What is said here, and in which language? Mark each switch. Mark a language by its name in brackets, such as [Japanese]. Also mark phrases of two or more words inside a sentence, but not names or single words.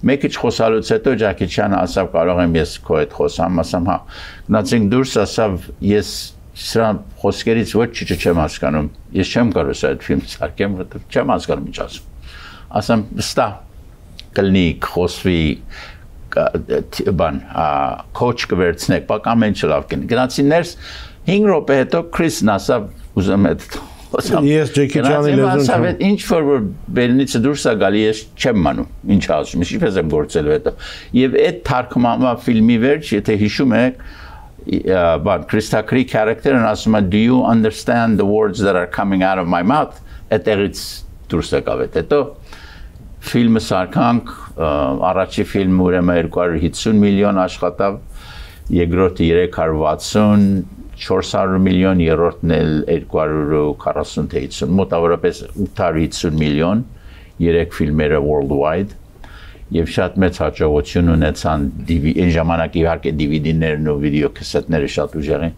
[Armenian] Մեկ քիչ խոսալուց հետո Ջակի Չանը ասավ կարող եմ ես քո հետ խոսամ, ասամ հա։ Գնացինք դուրս, ասավ ես սրա խոսքերից ոչ քիչ չեմ հասկանում։ Ես չեմ կարող այդ ֆիլմը սարքեմ, որովհետև չեմ հասկանում ինչ ասում։ Ասամ ստա կլնի խոսվի բան քոչ կվերցնեք, բակ ամեն ինչ լավ կլինի։ Գնացի ներս 5 րոպե հետո Քրիսն ասավ ուզում եմ Ես Ջեկի Չանի լեզուն չեմ։ Ինչ որ բերնից դուրս է գալի, ես չեմ մանում։ Ինչ ասում, ինչպես եմ գործելու հետո։ Եվ այդ թարգմանվա ֆիլմի վերջ, եթե հիշում եք, բան Քրիստակրի character-ն ասում է [English] do you understand the words that are coming out of my mouth [Armenian] այդտեղից դուրս եկավ հետո ֆիլմը սարքանք առաջի ֆիլմը ուրեմն 250 միլիոն աշխատավ երկրորդը 360 400 միլիոն երրորդն էլ 240 թե 50 մոտավորապես 850 միլիոն երեք ֆիլմերը worldwide եւ շատ մեծ հաջողություն ունեցան այն ժամանակ իհարկե DVD-ներն ու վիդեոկասետները շատ ուժեղ են